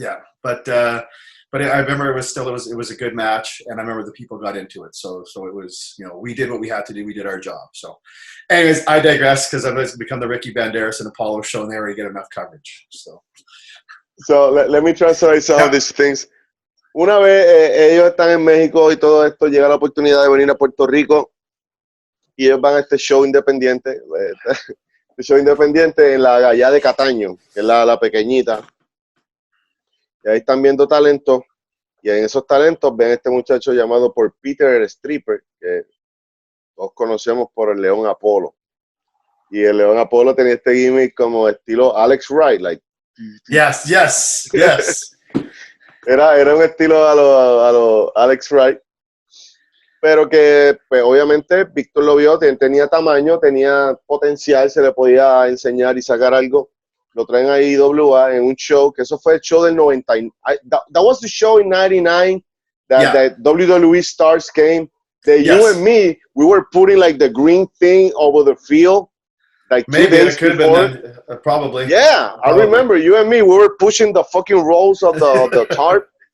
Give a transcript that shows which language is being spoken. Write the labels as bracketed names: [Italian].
[English] Yeah, but I remember it was a good match, and I remember the people got into it. So it was, we did what we had to do. We did our job. So, anyways, I digress because I've become the Ricky Banderas and Apollo show, and they already get enough coverage. So let me translate some of these things. [Spanish] Una vez ellos están en México y todo esto, llega la oportunidad de venir a Puerto Rico y ellos van a este show independiente en la allá de Cataño, que es la pequeñita. Y ahí están viendo talentos, y en esos talentos ven a este muchacho llamado por Peter el Stripper, que todos conocemos por el León Apolo. Y el León Apolo tenía este gimmick como estilo Alex Wright, like. [English] Yes. [Spanish] Era un estilo a lo Alex Wright, pero que pues, obviamente Víctor lo vio, tenía tamaño, tenía potencial, se le podía enseñar y sacar algo. Lo traen a IWA en un show, que eso fue el show del 90. [English] That was the show in 99 that WWE stars came. You and me, we were putting like the green thing over the field. Like maybe it could have been probably. Yeah, probably. I remember you and me. We were pushing the fucking rolls of the tarp.